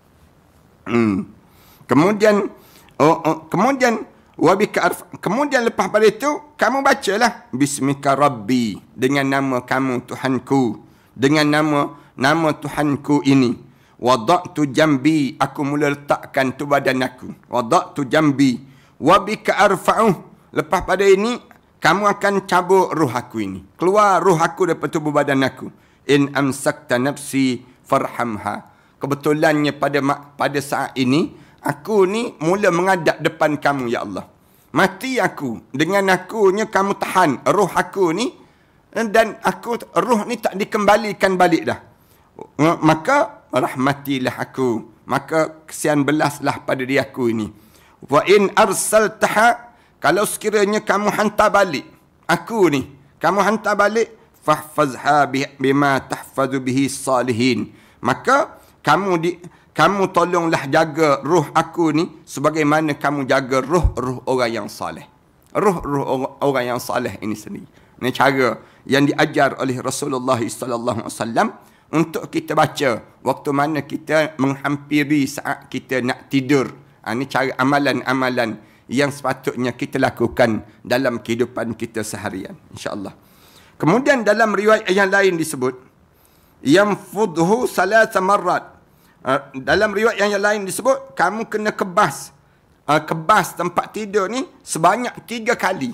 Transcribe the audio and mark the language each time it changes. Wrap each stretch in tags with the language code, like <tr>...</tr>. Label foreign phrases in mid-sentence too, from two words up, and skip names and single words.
<ms>Kemudian lepas pada itu, kamu bacalah</ms> <ar>باسمك ربي,</ar> <ms>dengan nama kamu Tuhanku, dengan nama Tuhanku ini.</ms> <ar>وضعت جنبي,</ar> <ms>aku mula letakkan tu badan aku.</ms> <ar>وضعت جنبي وبك أرفع.</ar> <ms>Lepas pada ini, kamu akan cabut ruh aku ini. Keluar ruh aku daripada tubuh badan aku.</ms> <ar>إن أمسكت نفسي فارحمها.</ar> <ms>Kebetulannya pada saat ini, aku ni mula menghadap depan kamu, ya Allah. Mati aku. Dengan akunya kamu tahan ruh aku ni. Dan ruh ni tak dikembalikan balik dah. Maka rahmatilah aku. Maka kesian belaslah pada diri aku ini.</ms> <ar>وإن أرسلتها,</ar> <ms>kalau sekiranya kamu hantar balik aku ni, kamu hantar balik,</ms> <ar>فاحفظها بما تحفظ به الصالحين.</ar> <ms>Maka kamu tolonglah jaga ruh aku ni sebagaimana kamu jaga ruh orang yang saleh. Ruh orang yang saleh ini sendiri. Ini cara yang diajar oleh Rasulullah</ms> <ar>صلى الله عليه وسلم</ar> <ms>untuk kita baca waktu mana kita menghampiri saat kita nak tidur. Ini cara amalan-amalan yang sepatutnya kita lakukan dalam kehidupan kita seharian,</ms> <ar>إن شاء الله.</ar> <ms>Kemudian dalam riwayat yang lain disebut,</ms> <ar>ينفض ثلاث مرات</ar> <ms>Dalam riwayat yang lain disebut, kamu kena kebas tempat tidur ni sebanyak 3 kali.</ms>